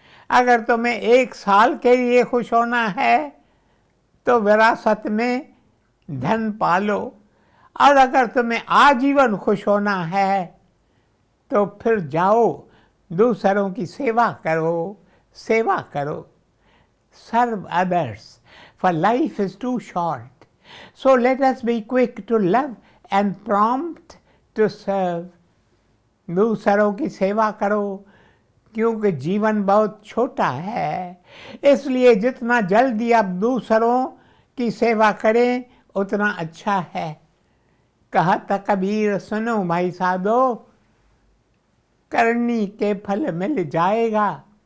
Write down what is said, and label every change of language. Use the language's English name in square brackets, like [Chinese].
[Hindi] अगर तुम्हें 1 साल के लिए खुश होना है तो विरासत में धन पालो। और अगर तुम्हें आजीवन खुश होना है तो फिर जाओ दूसरों की सेवा करो, सेवा करो। [English] Serve others, for life is too short. So let us be quick to love and prompt to serve. [Hindi] दूसरों की सेवा करो क्योंकि जीवन बहुत छोटा है, इसलिए जितना जल्दी आप दूसरों की सेवा करें उतना अच्छा है। कहता कबीर, सुनो भाई साधो, करनी के फल मिल जाएगा।